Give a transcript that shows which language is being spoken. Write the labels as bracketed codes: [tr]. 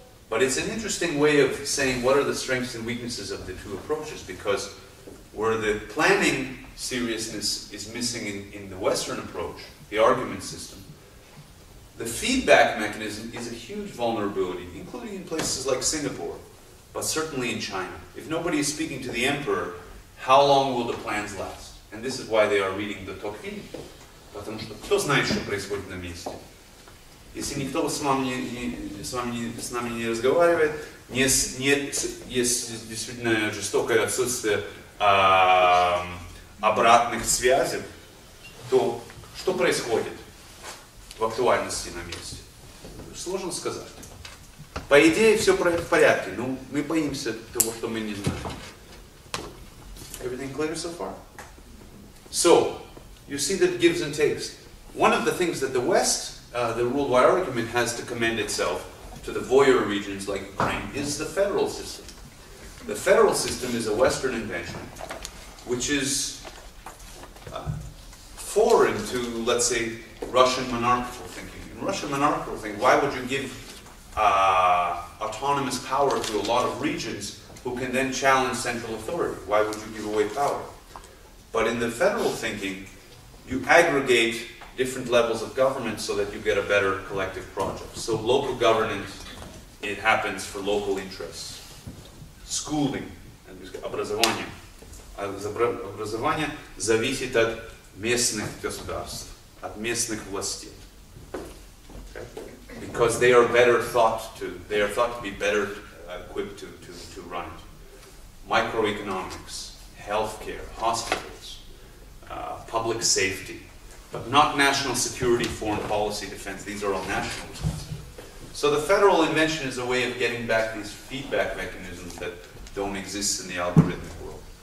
[en] But it's an interesting way of saying what are the strengths and weaknesses of the two approaches, because where the planning seriousness is missing in the Western approach, the argument system, the feedback mechanism is a huge vulnerability, including in places like Singapore, but certainly in China. If nobody is speaking to the emperor, how long will the plans last? And this is why they are reading the Tocqueville. [ru] Потому что кто знает, что происходит на месте? Если никто с нами не разговаривает, есть действительно жестокое отсутствие обратных связей, то что происходит в актуальности на месте? Сложно сказать. По идее, все в порядке, но мы боимся того, что мы не знаем. [en] Everything clear so far? So, you see that it gives and takes. One of the things that the West, the worldwide argument, has to commend itself to the voyeur regions like Ukraine is the federal system. The federal system is a Western invention, which is foreign to, let's say, Russian monarchical thinking. In Russian monarchical thinking, why would you give autonomous power to a lot of regions who can then challenge central authority? Why would you give away power? But in the federal thinking, you aggregate different levels of government so that you get a better collective project. So local governance, it happens for local interests. Schooling, образование. [ru] Образование зависит от местных государств, от местных властей. [en] Okay? Because they are thought to be better equipped to run it. Microeconomics, healthcare, hospitals, public safety, but not national security, foreign policy, defense. These are all national responsibilities. So the federal invention is a way of getting back these feedback mechanisms that don't exist in the algorithmic world.